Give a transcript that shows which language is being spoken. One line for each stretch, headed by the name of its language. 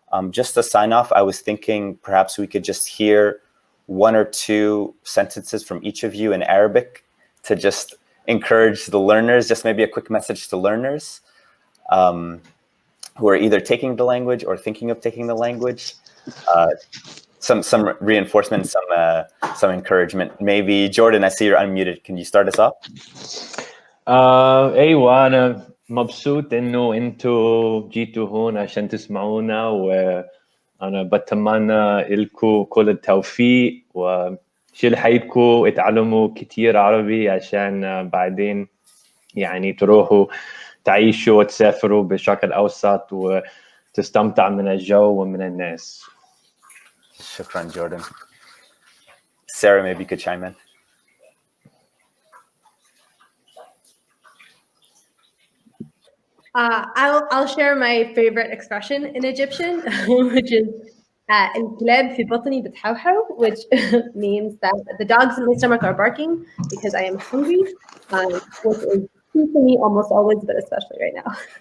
English: Just to sign off, I was thinking perhaps we could just hear 1 or 2 sentences from each of you in Arabic to just encourage the learners, just maybe a quick message to learners who are either taking the language or thinking of taking the language. Some reinforcement, some encouragement. Maybe Jordan, I see you're unmuted. Can you start us off?
Arabic: ايوه انا مبسوط انه انتوا جيتوا هون عشان تسمعونا، وانا بتمنى لكم كل التوفيق، وشيل حيلكم اتعلموا كتير عربي عشان بعدين تروحوا تعيشوا وتسافروا بالشرق الاوسط وتستمتع من الجو ومن الناس.
English: Shukran, Jordan. Sarah, maybe you could chime in. I'll share my favorite expression in Egyptian, which is
Arabic: الكلاب في بطني بتحوحو,
English: which means that the dogs in my stomach are barking because I am hungry, which is true for me almost always, but especially right now.